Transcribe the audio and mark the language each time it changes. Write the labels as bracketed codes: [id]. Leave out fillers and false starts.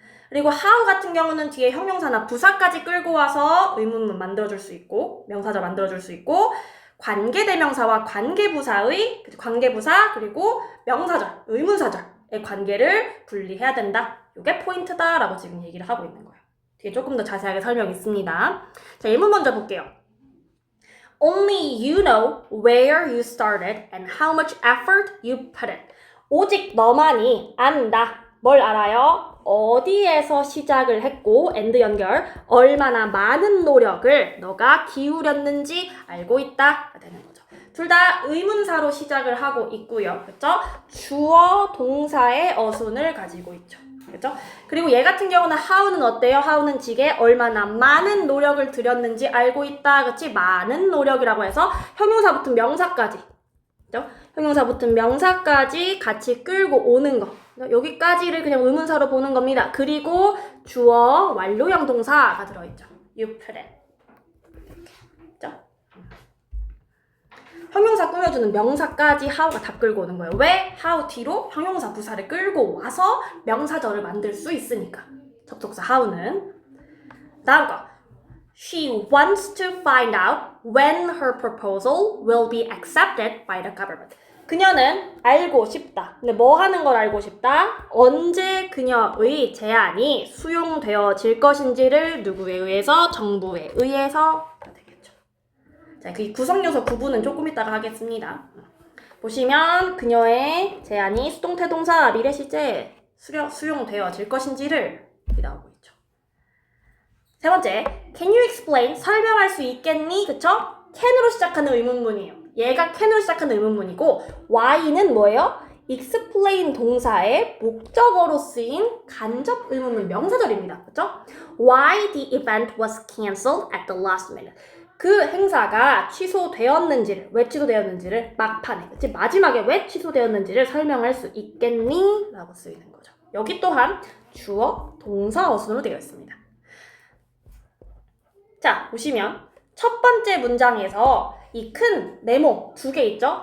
[ko] 그리고 how 같은 경우는 뒤에 형용사나 부사까지 끌고 와서 의문문 만들어줄 수 있고 명사절 만들어줄 수 있고 관계대명사와 관계부사의 관계부사 그리고 명사절, 의문사절의 관계를 분리해야 된다. 이게 포인트다라고 지금 얘기를 하고 있는 거예요. 뒤에 조금 더 자세하게 설명이 있습니다. 자, 예문 먼저 볼게요. [en] Only you know where you started and how much effort you put in. [ko] 오직 너만이 안다. 뭘 알아요? 어디에서 시작을 했고 and 연결 얼마나 많은 노력을 너가 기울였는지 알고 있다 되는 거죠. 둘 다 의문사로 시작을 하고 있고요. 그렇죠? 주어 동사의 어순을 가지고 있죠. 그렇죠? 그리고 얘 같은 경우는 how는 어때요? how는 지게 얼마나 많은 노력을 들였는지 알고 있다. 그렇지? 많은 노력이라고 해서 형용사 붙은 명사까지. 그렇죠? 형용사 붙은 명사까지 같이 끌고 오는 거. 여기까지를 그냥 의문사로 보는 겁니다. 그리고 주어 완료형 동사가 들어있죠. [en] You put it. [ko] 그렇죠? 형용사 꾸며주는 명사까지 how가 다 끌고 오는 거예요. 왜? how 뒤로 형용사 부사를 끌고 와서 명사절을 만들 수 있으니까. 접속사 how는. 다음 거. [en] She wants to find out when her proposal will be accepted by the government. [ko] 그녀는 알고 싶다. 근데 뭐 하는 걸 알고 싶다? 언제 그녀의 제안이 수용되어질 것인지를 누구에 의해서? 정부에 의해서 되겠죠. 자, 그 구성요소 구분은 조금 이따가 하겠습니다. 보시면 그녀의 제안이 수동태동사 미래시제 수용되어질 것인지를 나오고 있죠. 세 번째, [en] can you explain? [ko] 설명할 수 있겠니? 그쵸? can으로 시작하는 의문문이에요. 얘가 can으로 시작하는 의문문이고 y는 뭐예요? explain 동사의 목적어로 쓰인 간접 의문문 명사절입니다. 그쵸? [en] Why the event was cancelled at the last minute. [ko] 그 행사가 취소되었는지를, 왜 취소되었는지를 막판에, 그치? 마지막에 왜 취소되었는지를 설명할 수 있겠니? 라고 쓰이는 거죠. 여기 또한 주어, 동사, 어순으로 되어 있습니다. 자, 보시면 첫 번째 문장에서 이 큰 네모 두 개 있죠?